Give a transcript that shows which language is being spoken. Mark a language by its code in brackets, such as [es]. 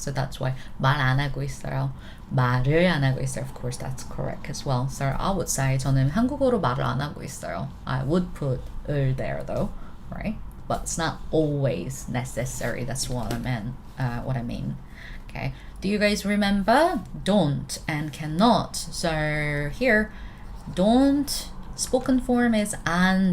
[ko] So that's why 말 안 하고 있어요. 말을 안 하고 있어요. [en] Of course, that's correct as well. So I would say [ko] 저는 한국어로 말을 안 하고 있어요. [en] I would put 을 there though, right? But it's not always necessary. That's what I meant. What I mean. Okay. Do you guys remember don't and cannot? So here, don't spoken form is 안.